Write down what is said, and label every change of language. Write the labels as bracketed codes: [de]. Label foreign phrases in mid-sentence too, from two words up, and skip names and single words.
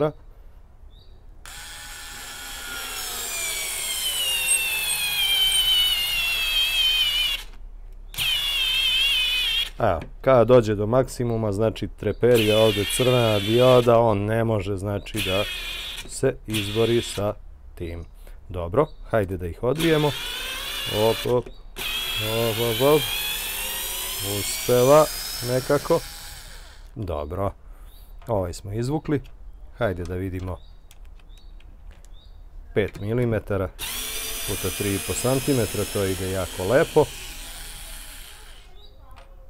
[sr] Evo, kada dođe do maksimuma, znači treperija, ovdje crvena dioda, on ne može, znači, da se izbori sa tim. Dobro, hajde da ih odvijemo. Op, op, op, op, op. Uspeva nekako. Dobro, ovaj smo izvukli. Hajde da vidimo 5 mm puta 3,5 cm, to ide jako lepo.